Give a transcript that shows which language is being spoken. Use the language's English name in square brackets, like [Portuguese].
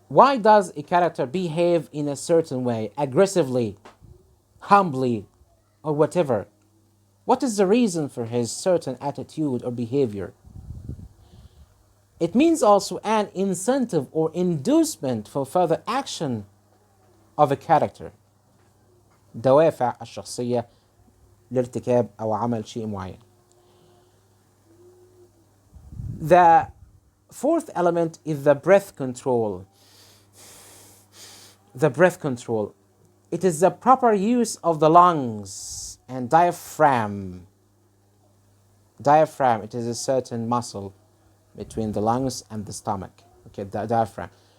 [English] Why does a character behave in a certain way, aggressively, humbly, or whatever? What is the reason for his certain attitude or behavior? It means also an incentive or inducement for further action of a character. [Arabic] دوافع الشخصية لارتكاب أو عمل شيء معين. [English] The fourth element is the breath control. the breath control. It is the proper use of the lungs and diaphragm. Diaphragm, it is a certain muscle between the lungs and the stomach. Okay, the diaphragm.